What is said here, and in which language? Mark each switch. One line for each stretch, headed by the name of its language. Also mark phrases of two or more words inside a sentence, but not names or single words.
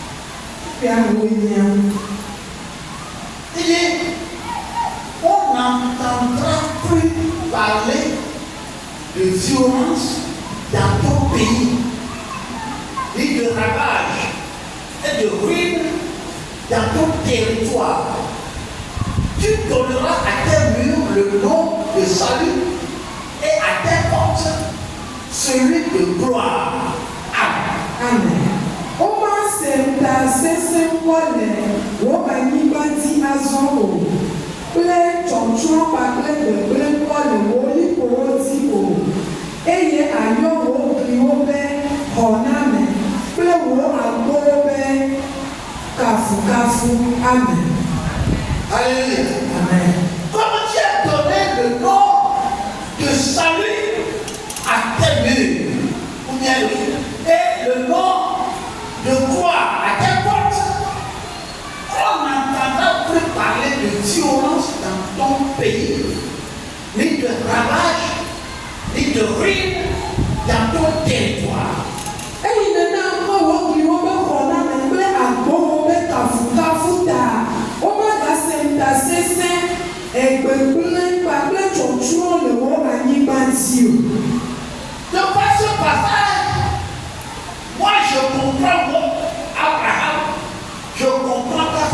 French: Il dit, on n'entendra plus parler de violence dans ton pays, ni de ravage et de ruine dans ton territoire. Tu donneras à tes murs le nom de salut et à tes portes celui de gloire. Amen.
Ewe: Oma senta sese wole wo anyibati azo ple chonchon pakle de ple wole wo lipo ti o eye ayo wo kriwo be honame ple wo agbo be kafu amen.
French: Alléluia. Amen. Comme tu as donné le nom de salut à tes murs, ou bien et le nom de gloire à tes portes, on n'entendra plus parler de violence dans ton pays, ni de ravage, ni de ruine dans ton territoire.
Ewe: Eyi nana ko wo kriwo be honame ple agbo wo be kafu ta o ma ga senta sese egbegble pakle chonchon le wo anyibati o.
French: Donc par ce passage, moi je comprends Abraham, je comprends